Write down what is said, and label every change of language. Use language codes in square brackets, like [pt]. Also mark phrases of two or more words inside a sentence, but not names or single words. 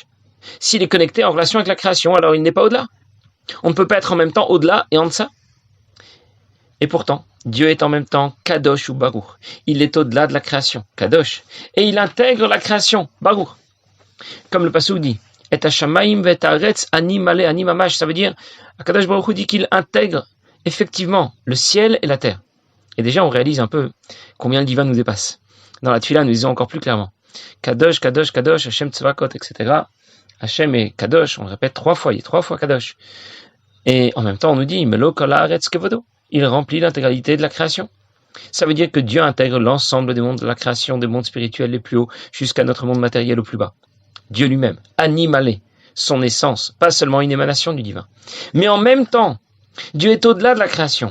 [fr] S'il est connecté en relation avec la création, alors il n'est pas au-delà. On ne peut pas être en même temps au-delà et en deçà. Et pourtant, Dieu est en même temps Kadosh ou Baruch. Il est au-delà de la création, Kadosh. Et il intègre la création, Baruch. Comme le Passouk dit, [he] את השמים ואת הארץ אני מלא אני ממש. [fr] Ça veut dire, Kadosh Baruch Hu dit qu'il intègre effectivement le ciel et la terre. Et déjà, on réalise un peu combien le divin nous dépasse. Dans la Tfila, nous disons encore plus clairement, [he] קדוש קדוש קדוש השם צבאות, etc. [fr] Hashem est Kadosh, on le répète 3 fois, il est 3 fois Kadosh. Et en même temps, on nous dit, [he] מלא כל הארץ כבודו. [fr] Il remplit l'intégralité de la création. Ça veut dire que Dieu intègre l'ensemble des mondes de la création, des mondes spirituels les plus hauts, jusqu'à notre monde matériel au plus bas. Dieu lui-même, animalé, son essence, pas seulement une émanation du divin. Mais en même temps, Dieu est au-delà de la création.